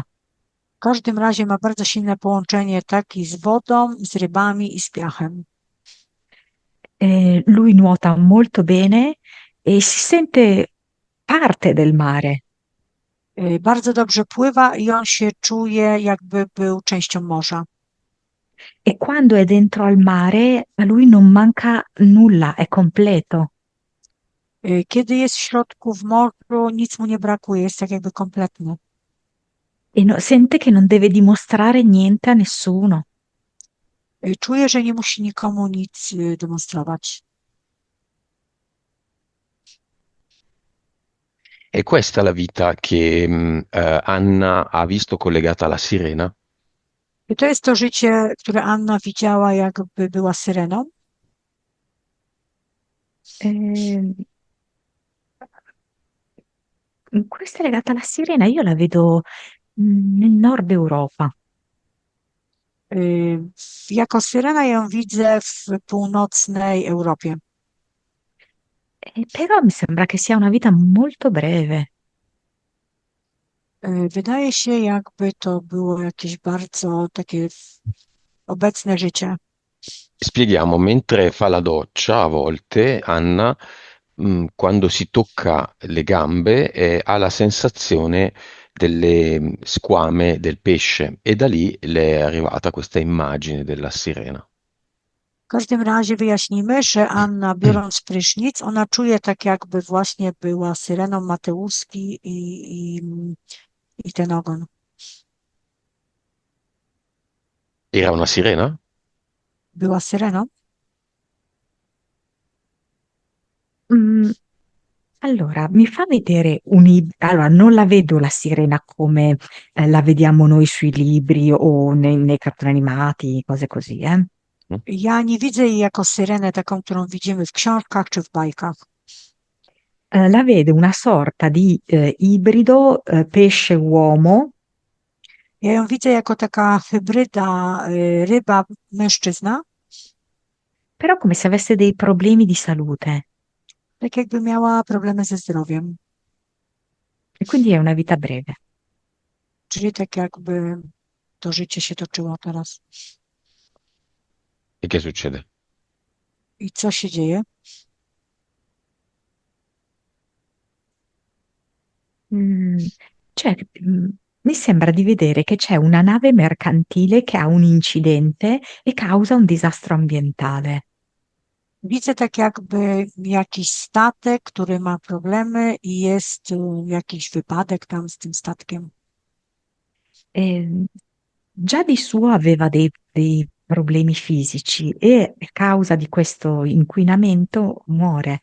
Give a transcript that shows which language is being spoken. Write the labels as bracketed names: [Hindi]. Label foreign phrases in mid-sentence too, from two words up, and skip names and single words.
[Polish] W każdym razie ma bardzo silne połączenie taki z wodą, z rybami i z piachem. [Italian] Lui nuota molto bene e si sente parte del mare. [Polish] Bardzo dobrze pływa i on się czuje, jakby był częścią morza. [Italian] E quando è dentro al mare, a lui non manca nulla, è completo. [Polish] Kiedy jest w środku w morzu, nic mu nie brakuje, jest tak jakby kompletny. [Italian] E sente che non deve dimostrare niente a nessuno. [Polish] Czuje, że nie musi nikomu nic demonstrować. [Italian] E questa è la vita che Anna ha visto collegata alla sirena. [Polish] I to jest to życie, które Anna widziała, jakby była syreną. [Italian] Eh, Questa è legata alla sirena, io la vedo nel nord Europa. [Polish] Jako syrena ją widzę w północnej Europie. [Italian] Però mi sembra che sia una vita molto breve. [Polish] Wydaje się, jakby to było jakieś bardzo takie obecne życie. [Italian] Spieghiamo, mentre fa la doccia, a volte Anna, quando si tocca le gambe, ha la sensazione delle squame del pesce e da lì le è arrivata questa immagine della sirena. [Polish] W każdym razie wyjaśnimy, że Anna, biorąc prysznic, ona czuje tak, jakby właśnie była syreną Mateuszki i ten ogon. [Italian] Era una sirena? [Polish] Była syreną? [Italian] Mm, allora, mi fa vedere allora, non la vedo la sirena come la vediamo noi sui libri o nei cartoni animati, cose così, eh. Mm? [Polish] Ja nie widzę jej jako syrenę taką, którą widzimy w książkach czy w bajkach. [Italian] La vedo una sorta di ibrido pesce-uomo, [Polish] Ja ją widzę jako taka hybryda ryba-mężczyzna, [Italian] però come se avesse dei problemi di salute [Polish] tak jakby miała problemy ze zdrowiem. [Italian] e quindi è una vita breve. [Polish] Czyli tak jakby to życie się toczyło teraz. [Italian] E che succede? [Polish] I co się dzieje? [Italian] Mm, cioè, mi sembra di vedere che c'è una nave mercantile che ha un incidente e causa un disastro ambientale. [Polish] Widzę tak jakby jakiś statek, który ma problemy i jest jakiś wypadek tam z tym statkiem. [Italian] E già di suo aveva dei problemi fisici e a causa di questo inquinamento muore.